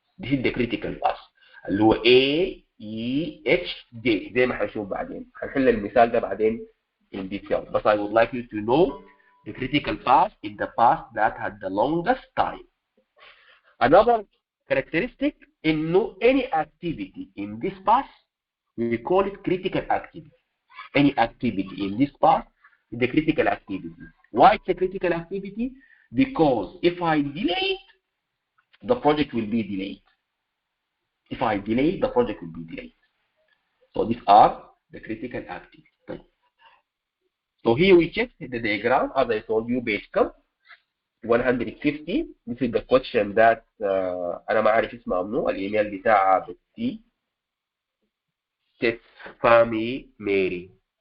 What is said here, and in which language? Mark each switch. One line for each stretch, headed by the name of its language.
English: This is the critical path. اللي هو A, E, H, J.
Arabic: زي ما هنشوف بعدين. هنحل المثال ده بعدين in detail.
English: But I would like you to know the critical path is the path that had the longest time. Another characteristic إنه any activity in this path we call it critical activity. Any activity in this path is the critical activity. Why it's a critical activity? Because if I delay it, the project will be delayed. If I delay, the project will be delayed. So these are the critical activities. So here we check the diagram. As I told you, page 150. This is the question that أنا ما أعرف اسمه منو.
Arabic: الإيميل بتاعها بتي تسفامي ميري.